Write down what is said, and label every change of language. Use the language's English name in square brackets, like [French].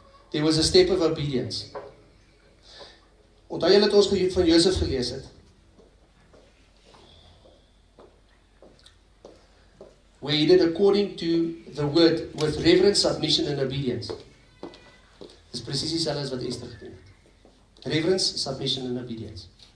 [English] There was a step of obedience. [Afrikaans] Onthou julle het ons van Josef gelees het? [English] Where he did according to the word with reverence, submission and obedience. [Afrikaans] Dis presies dieselfde as wat Esther gedoen het. [English] Reverence, submission and obedience.